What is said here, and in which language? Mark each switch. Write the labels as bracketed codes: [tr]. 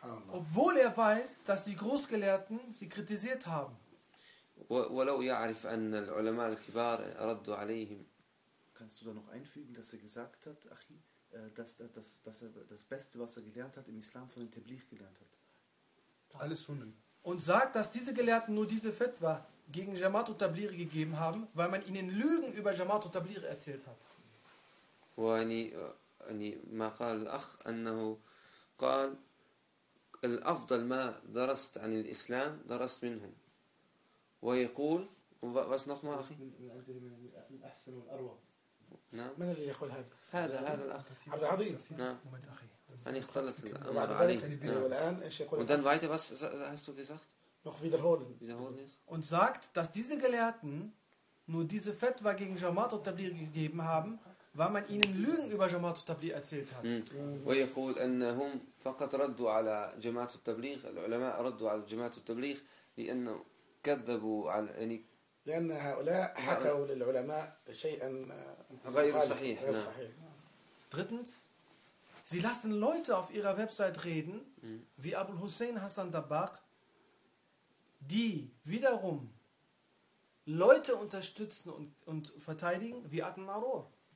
[de] Obwohl er weiß, dass die Großgelehrten sie kritisiert haben. [ar] ولو يعرف أن العلماء الكبار ردوا عليهم. [de] Kannst du da noch einfügen, dass er gesagt hat, Achi, dass er das Beste, was er gelernt hat, im Islam von den Tabligh gelernt hat? Alles Sunnen. Und sagt, dass diese Gelehrten nur diese Fetwa gegen Jamaat al-Tablir gegeben haben, weil man ihnen Lügen über Jamaat al-Tablir erzählt hat. Und [ar] ما قال الأخ أنه قال الأفضل ما درست عن الإسلام درست منهم. ويقول [de] was noch mal [ar] أخي؟ الأحسن والأروع. من اللي يقول هذا؟ هذا الأخ. عبد العظيم. نعم. أنا اختلط الآن إيش يقول؟ [de] Und dann weiter was hast du gesagt? Noch wiederholen. Und sagt, dass diese Gelehrten nur diese Fetwa gegen Jamaat al-Tablir gegeben haben, weil man ihnen Lügen über Jamaat al-Tablir erzählt hat. [ar] ويقول أنهم فقط ردوا على جماعة التبليغ العلماء ردوا على جماعة التبليغ لأنه كذبوا على يعني لأن هؤلاء حكوا للعلماء شيئا غير صحيح. [de] Drittens, sie lassen Leute auf ihrer Website reden, wie Abul Hussein Hassan Dabbagh. Die wiederum Leute unterstützen und verteidigen wie Adnan Arour.